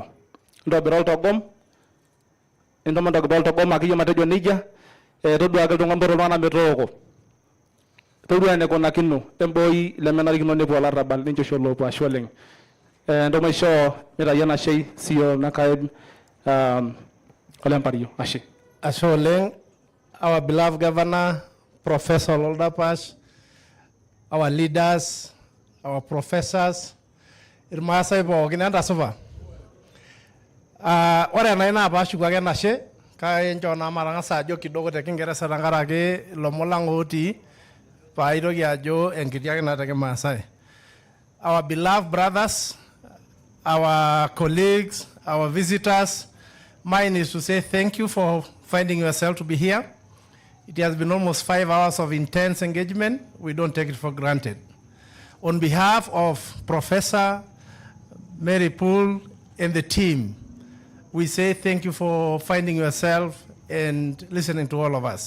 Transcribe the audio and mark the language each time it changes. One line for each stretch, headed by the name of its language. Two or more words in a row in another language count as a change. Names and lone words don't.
Masai: Ntobira oltogom, entomo ntobira oltogom akeyie matejo nejia, toduaki iltung'anak metooko. Todua enekunakino emboi lemenarikino nepuo olarrabal ninche oshi oloopuo. Ashe oleng'. Entomo aishoo mitayu enashei CEO nakaed Olempario. Ashe. Ashe oleng'.
English: Our beloved Governor, Professor Olol Dapash, our leaders, our professors,
Masai: irmaasai pookin entasupa. Ore enai naa paashuku ake enashe, kake enchoo naa matang'asa ajo kidogo te Kingeresa tenkaraki ilomon lang' otii paitoki ajo enkiti ake naa te Kimaasai.
English: Our beloved brothers, our colleagues, our visitors. Mine is to say thank you for finding yourself to be here. It has been almost 5 hours of intense engagement. We don't take it for granted. On behalf of Professor Mary Poole and the team, we say thank you for finding yourself and listening to all of us.